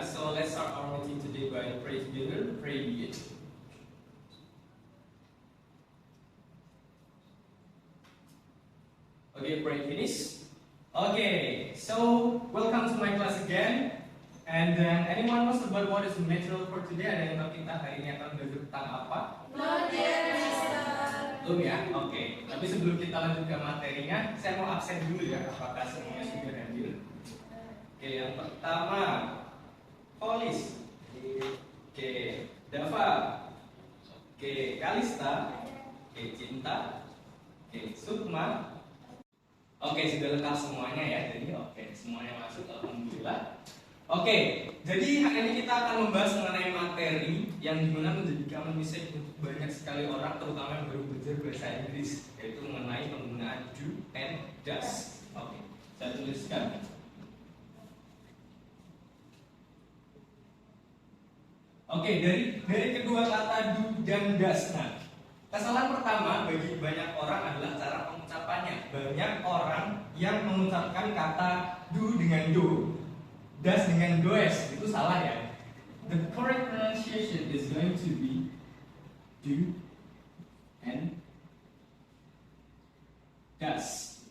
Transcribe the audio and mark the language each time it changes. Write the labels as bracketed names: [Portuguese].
[English] So let's start our meeting today by praise together. Pray begin. Okay, pray finish. Okay, so welcome to my class again. And then anyone knows about what is the material for today? [Indonesian] Ada yang tahu kita hari ini akan belajar tentang apa? [English] Not yet, Mister. [Indonesian] Belum ya? Oke. Tapi sebelum kita lanjut ke materinya, saya mau absen dulu ya. Apakah semuanya sudah hadir? Oke, yang pertama, Polis. Oke, Dava. Oke, Kalista. Oke, Cinta. Oke, Sukma. Oke, sudah lengkap semuanya ya. Jadi oke, semuanya masuk. Alhamdulillah. Oke, jadi hari ini kita akan membahas mengenai materi yang dimana menjadikan mistake untuk banyak sekali orang, terutama yang baru belajar bahasa Inggris, yaitu mengenai penggunaan do and does. Oke, saya tuliskan. Oke, dari kedua kata do dan does. Nah, kesalahan pertama bagi banyak orang adalah cara pengucapannya. Banyak orang yang mengucapkan kata do dengan do, does dengan does, itu salah ya. [English] The correct pronunciation is going to be do and does.